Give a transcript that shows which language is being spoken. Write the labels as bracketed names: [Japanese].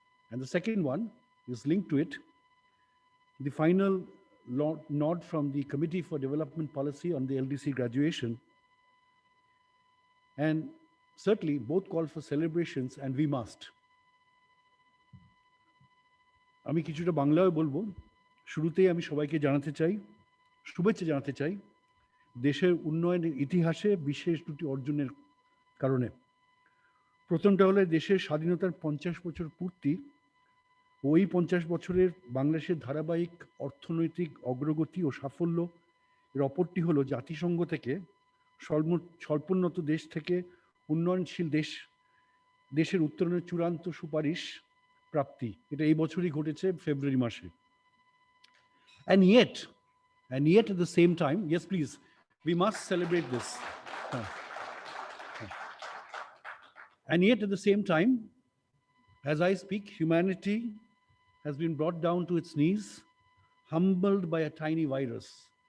[English] And the second one is linked to it, the final nod from the Committee for Development Policy on the LDC graduation. And certainly both call for celebrations, and we must. [Bangla] আমি কিছুটা বাংলায় বলবো। শুরুতেই আমি সবাইকে জানাতে চাই, শুভেচ্ছা জানাতে চাই দেশের উন্নয়নের ইতিহাসে বিশেষ দুটি অর্জনের কারণে। প্রথমটা হলো দেশের স্বাধীনতার 50 বছর পূর্তি, ওই 50 বছরের বাংলাদেশের ধারাবাহিক অর্থনৈতিক অগ্রগতি ও সাফল্য। এর অপরটি হলো জাতিসংঘ থেকে স্বল্পোন্নত দেশ থেকে উন্নয়নশীল দেশের উত্তরণের চূড়ান্ত সুপারিশ প্রাপ্তি। এটা এই বছরই ঘটেছে ফেব্রুয়ারি মাসে। [English] And yet at the same time, yes please, we must celebrate this. And yet at the same time, as I speak, humanity has been brought down to its knees, humbled by a tiny virus.